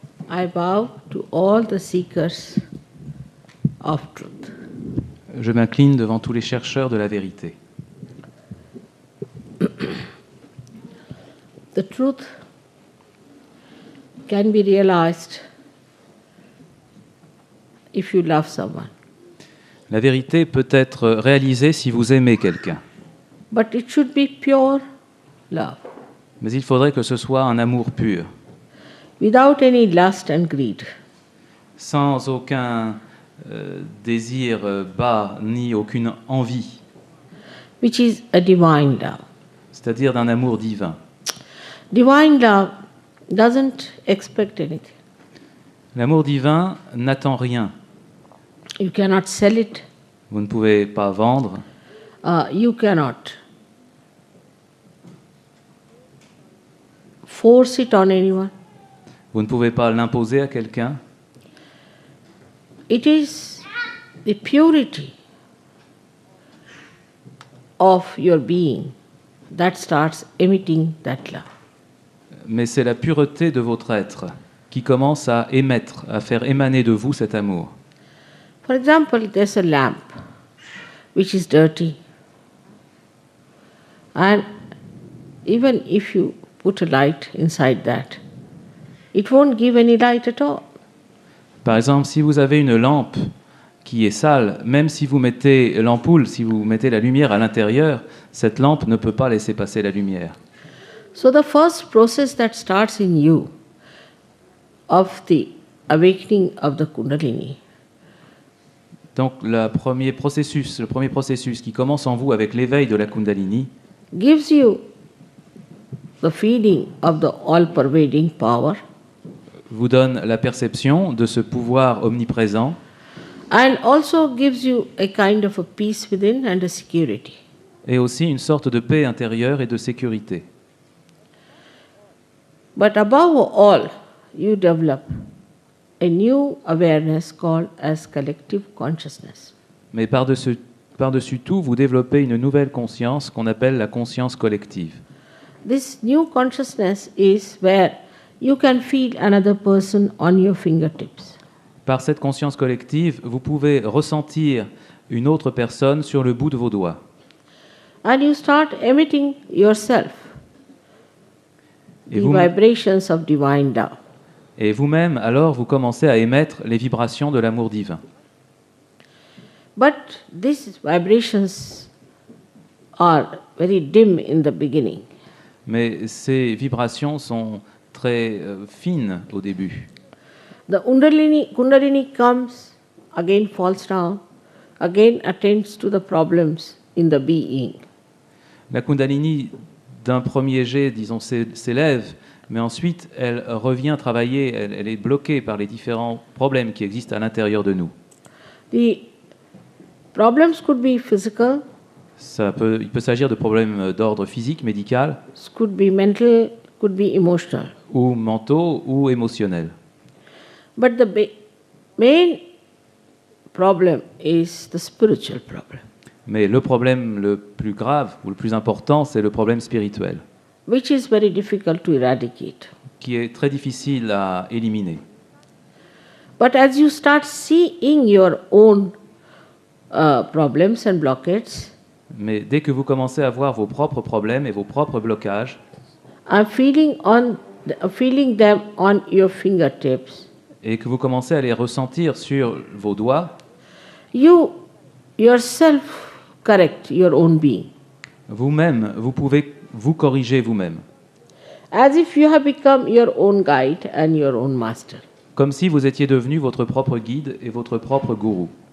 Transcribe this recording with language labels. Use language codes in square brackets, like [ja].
[en] I bow to all the seekers of truth. [fr] Je m'incline devant tous les chercheurs de la vérité. [en] The truth can be realized if you love someone. [fr] La vérité peut être réalisée si vous aimez quelqu'un. [en] But it should be pure love, [fr] Mais il faudrait que ce soit un amour pur, [en] without any lust and greed. [fr] sans aucun désir bas ni aucune envie, [en] Which is a divine love. [fr] c'est-à-dire d'un amour divin. [en] Divine love doesn't expect anything. [fr] L'amour divin n'attend rien. [en] You cannot sell it. [fr] Vous ne pouvez pas vendre, [en] You cannot force it on anyone. [fr] vous ne pouvez pas l'imposer à quelqu'un. [en] It is the purity of your being that starts emitting that love. [fr] Mais c'est la pureté de votre être qui commence à émettre, à faire émaner de vous cet amour. [en] For example, there's a lamp which is dirty. And even if you put a light inside that, it won't give any light at all. [fr] Par exemple, si vous avez une lampe qui est sale, même si vous mettez l'ampoule, si vous mettez la lumière à l'intérieur, cette lampe ne peut pas laisser passer la lumière. [en] So the first process that starts in you of the awakening of the Kundalini [fr] Donc le premier processus qui commence en vous avec l'éveil de la Kundalini [en] gives you the feeling of the all-pervading power [fr] vous donne la perception de ce pouvoir omniprésent [en] and also gives you a kind of a peace within and a security. [fr] et aussi une sorte de paix intérieure et de sécurité. [en] But above all, you develop a new awareness called as collective consciousness. [fr] Mais par-dessus tout, vous développez une nouvelle conscience qu'on appelle la conscience collective. [en] This new consciousness is where you can feel another person on your fingertips. [fr] Par cette conscience collective, vous pouvez ressentir une autre personne sur le bout de vos doigts. [en] And you start emitting yourself [fr] Et [en] the [fr] vous- [en] vibrations of divine love. [fr] Et vous-même, alors, vous commencez à émettre les vibrations de l'amour divin. [en] But these vibrations are very dim in the beginning. [fr] Mais ces vibrations sont très fines au début. [en] The Kundalini comes, again falls down, again attends to the problems in the being. [fr] La Kundalini, d'un premier jet, disons, s'élève, mais ensuite, elle revient travailler, elle est bloquée par les différents problèmes qui existent à l'intérieur de nous. [en] The problems could be physical, [fr] Il peut s'agir de problèmes d'ordre physique, médical, [en] could be mental, could be emotional. [fr] ou mentaux, ou émotionnels. [en] But the main problem is the spiritual problem, [fr] Mais le problème le plus grave, ou le plus important, c'est le problème spirituel, [en] which is very difficult to eradicate. [fr] qui est très difficile à éliminer. [en] But as you start seeing your own problems and blockades, [fr] Mais dès que vous commencez à voir vos propres problèmes et vos propres blocages, [en] feeling them on your fingertips, [fr] et que vous commencez à les ressentir sur vos doigts, [en] you yourself correct your own being. [fr] vous-même, vous pouvez vous corriger vous-même. [en] As if you have become your own guide and your own master. [fr] Comme si vous étiez devenu votre propre guide et votre propre gourou.